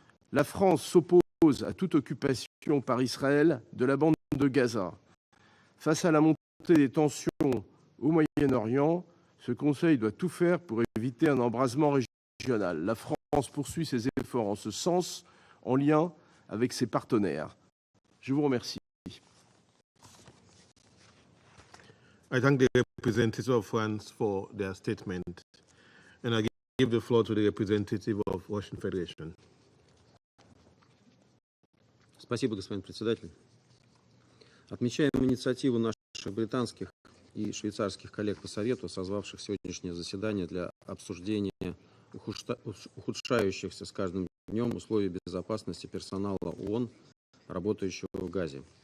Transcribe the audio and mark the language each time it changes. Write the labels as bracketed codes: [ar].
[fr] La France s'oppose à toute occupation par Israël de la bande de Gaza. Face à la montée des tensions au Moyen-Orient, ce Conseil doit tout faire pour éviter un embrasement régional. La France poursuit ses efforts en ce sens, en lien avec ses partenaires. Je vous remercie. [en] I thank the representative of France for their statement, and I give the floor to the representative of Russian Federation. [ru] Спасибо, господин председатель. Отмечаем инициативу наших британских и швейцарских коллег по Совету, созвавших сегодняшнее заседание для обсуждения ухудшающихся с каждым днем условий безопасности персонала ООН, работающего в Газе.